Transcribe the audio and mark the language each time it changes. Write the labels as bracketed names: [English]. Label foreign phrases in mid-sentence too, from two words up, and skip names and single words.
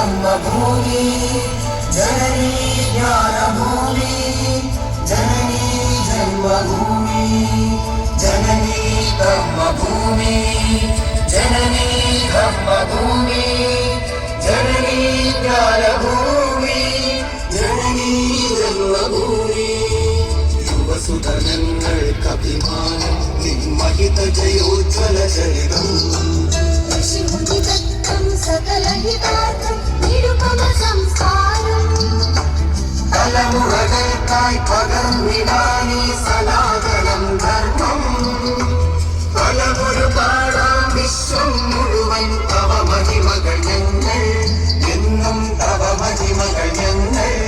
[Sanskrit] कर्मभूमि जननी ज्ञानभूमि जननी जन्मभूमि जननी कर्मभूमि जननी कर्मभूमि जननी ज्ञानभूमि जननी जन्मभूमि [Malayalam] യുവസുതനങ്ങൾക്കഭിമാനം നിന്മഹിത ജയോജ്വല ചരിതം തലമുറകൾക്കായി പകർന്നിടാനീ സനാതനം ധർമ്മം പലമൊരു പാടാം വിശ്വം മുഴുവൻ തവ മഹിമകൾ ഞങ്ങൾ എന്നും തവ മഹിമകൾ ഞങ്ങൾ